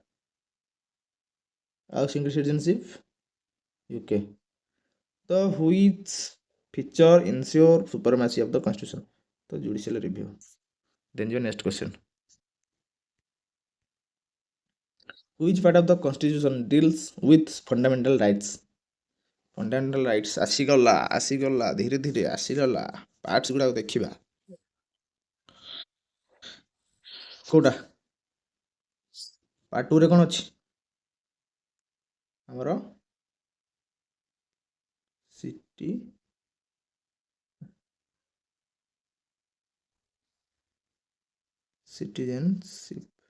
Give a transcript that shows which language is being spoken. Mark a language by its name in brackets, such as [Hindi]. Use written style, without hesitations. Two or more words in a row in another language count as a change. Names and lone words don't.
[Odia] ଆଉ [English] single citizenship [Odia] ୟୁକେ। [English] ତ which feature ensure supremacy of the constitution? [Odia] ତ [English] judicial review. [Odia] ଦେନ୍ ଯିବ [English] next question. Which part of the constitution deals with fundamental rights? Fundamental rights [Odia] ଆସିଗଲା ଧୀରେ ଧୀରେ ଆସିଗଲା। ପାର୍ଟସ୍ ଗୁଡ଼ାକ ଦେଖିବା। କୋଉଟା ପାର୍ଟ 2 ରେ କ'ଣ ଅଛି? ଆମର ସିଟିଜେନସିପ୍।